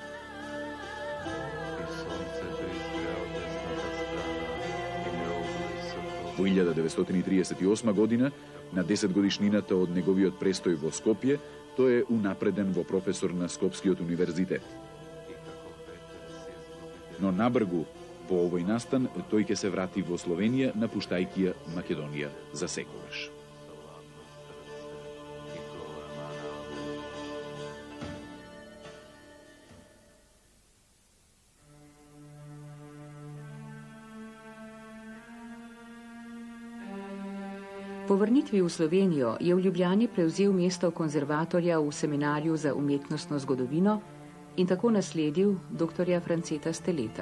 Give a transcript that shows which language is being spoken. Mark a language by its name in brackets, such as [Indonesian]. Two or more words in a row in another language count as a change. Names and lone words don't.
[Macedonian] Во 1938 година, на 10 годишнината од неговиот престој во Скопје, тој е унапреден во професор на Скопскиот универзитет. Но набргу по овој настан тој ќе се врати во Словенија, напуштајќи ја Македонија за секогаш. [Slovenian] Po vrnitvi v Slovenijo je v Ljubljani prevzel mesto konzervatorja v seminarju za umetnostno zgodovino in tako nasledil doktorja Franceta Steleta.